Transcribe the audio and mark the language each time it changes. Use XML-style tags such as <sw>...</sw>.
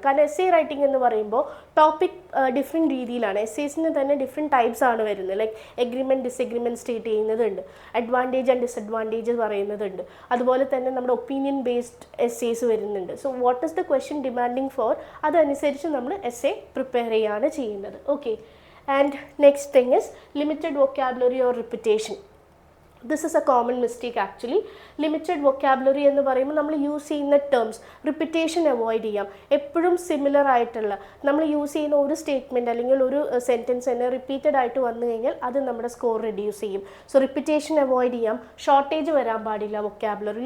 <ml>കാരണം essay writing എന്ന് പറയുമ്പോൾ ടോപ്പിക് ഡിഫറെൻറ്റ് രീതിയിലാണ്. എസ്സേസിന് തന്നെ ഡിഫറെൻറ്റ് ടൈപ്സ് ആണ് വരുന്നത്. Like agreement, disagreement state ചെയ്യുന്നതുണ്ട്, advantage and disadvantage പറയുന്നതുണ്ട്, അതുപോലെ തന്നെ നമ്മുടെ ഒപ്പീനിയൻ ബേസ്ഡ് എസ്സേസ് വരുന്നുണ്ട്.</ml> <en>so what is the question demanding for,</en> <ml>അതനുസരിച്ച് നമ്മൾ എസ്സേ പ്രിപ്പയർ ചെയ്യുകയാണ് ചെയ്യുന്നത്. Okay.</ml> <en>And next thing is limited vocabulary or repetition. This is a common mistake actually.</en> <ml>Limited vocabulary എന്ന് പറയുമ്പോൾ നമ്മൾ യൂസ് ചെയ്യുന്ന ടേംസ് റിപ്പിറ്റേഷൻ അവോയ്ഡ് ചെയ്യാം. എപ്പോഴും സിമിലർ ആയിട്ടുള്ള നമ്മൾ യൂസ് ചെയ്യുന്ന ഒരു സ്റ്റേറ്റ്മെൻറ്റ് അല്ലെങ്കിൽ ഒരു സെൻറ്റൻസ് തന്നെ റിപ്പീറ്റഡ് ആയിട്ട് വന്നു കഴിഞ്ഞാൽ അത് നമ്മുടെ സ്കോർ റെഡ്യൂസ് ചെയ്യും. സോ റിപ്പിറ്റേഷൻ അവോയ്ഡ് ചെയ്യാം. ഷോർട്ടേജ് വരാൻ പാടില്ല വൊക്കാബുലറി.</ml>